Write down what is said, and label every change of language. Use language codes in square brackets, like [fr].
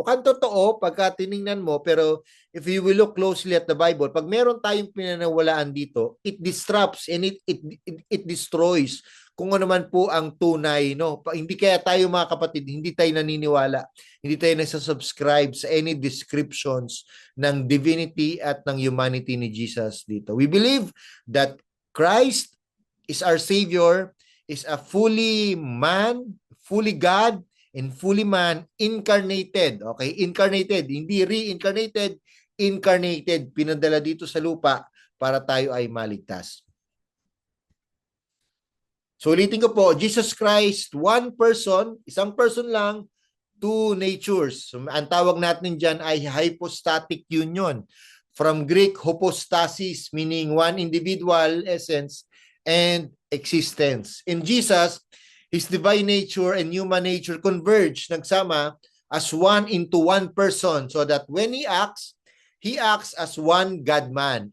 [tl] Mukhang totoo pagka tiningnan mo, pero [en] if you will look closely at the Bible, [tl] pag meron tayong pinanawalaan dito, [en] it disrupts and it destroys [tl] kung ano man po ang tunay, no? Hindi kaya tayo mga kapatid, hindi tayo naniniwala, hindi tayo nasa-subscribe sa any descriptions ng divinity at ng humanity ni Jesus dito. [en] We believe that Christ is our Savior, is a fully man, fully God, and fully man, incarnated. Okay? Incarnated. [tl] Hindi reincarnated, incarnated. Pinadala dito sa lupa para tayo ay maligtas. So ulitin ko po, Jesus Christ, [en] one person, [tl] isang person lang, [en] two natures. [tl] So, ang tawag natin dyan ay hypostatic union. [en] From Greek, hypostasis, meaning one individual essence and existence. In Jesus, his divine nature and human nature converge, nagsama as one into one person, so that when he acts as one God-man.